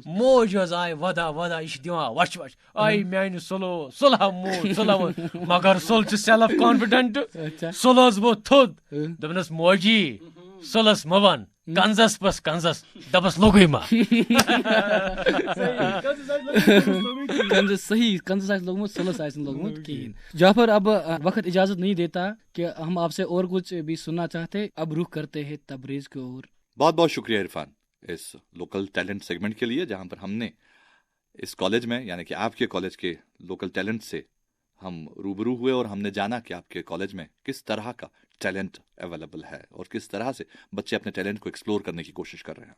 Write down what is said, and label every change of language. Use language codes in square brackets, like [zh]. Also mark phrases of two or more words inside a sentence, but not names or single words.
[ks] موج حظ آیہِ ودا ودا یہِ چھُ دِوان وچھ وچھ آیہِ میانہِ سُلو صلح موج صلح مگر سُل چھُ [en] self confident [ks] سُل حظ ووٚتھ تھوٚد دوٚپنس موجی سُلس مہ ون کنزس پس کنزس دپس لوٚگُے ما صحیح کنزس آسہِ لوٚگمُت سُلس آسہِ نہٕ لوٚگمُت کِہیٖنۍ [ur] جعفر اب وقت اجازت نہیں دیتا کہ ہم آپ سے اور کچھ بھی سننا چاہتے اب رخ کرتے ہیں تبریز کی اور بہت بہت شکریہ عرفان اس [en] local talent segment [ur] کے لیے جہاں پر ہم نے اس کالج میں یعنی کہ آپ کے کالج کے [en] local talent [ur] سے ہم روبرو ہوئے اور ہم نے جانا کہ آپ کے کالج میں کس طرح کا [en] talent available [ur] ہے اور کس طرح سے بچے اپنے ٹیلنٹ کو ایکسپلور کرنے کی کوشش کر رہے ہیں.